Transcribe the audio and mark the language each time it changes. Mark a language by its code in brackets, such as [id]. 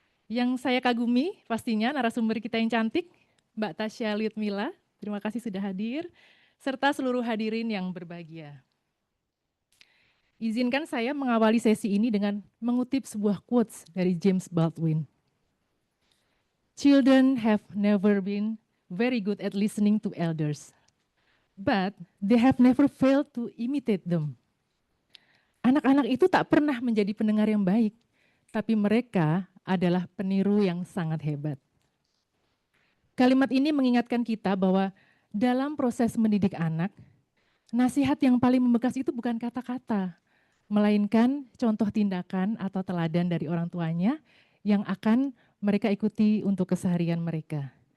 [id] Yang saya kagumi pastinya narasumber kita yang cantik, Mbak Tasya Lutmila. Terima kasih sudah hadir, serta seluruh hadirin yang berbahagia. Izinkan saya mengawali sesi ini dengan mengutip sebuah quotes dari James Baldwin. [en] Children have never been very good at listening to elders, but they have never failed to imitate them. [id] Anak-anak itu tak pernah menjadi pendengar yang baik, tapi mereka adalah peniru yang sangat hebat. Kalimat ini mengingatkan kita bahwa dalam proses mendidik anak, nasihat yang paling membekas itu bukan kata-kata, melainkan contoh tindakan atau teladan dari orang tuanya yang akan mereka ikuti untuk keseharian mereka.